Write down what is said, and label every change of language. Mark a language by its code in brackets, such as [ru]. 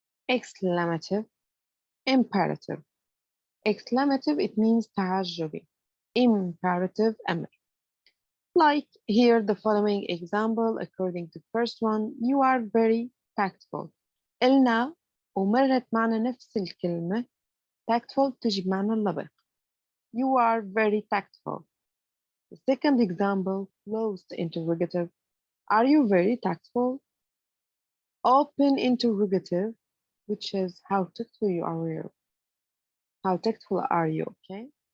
[en] Exclamative. Imperative. Exclamative, it means تعجبي. Imperative, أمر. Like here, the following example, according to the first one, you are very tactful. [ar] قلنا ومرت معنا نفس الكلمة. Tactful تجي بمعنى اللبق. [en] You are very tactful. The second example, closed interrogative. Are you very tactful? Open interrogative, which is how tactful are you? How tactful are you? Okay.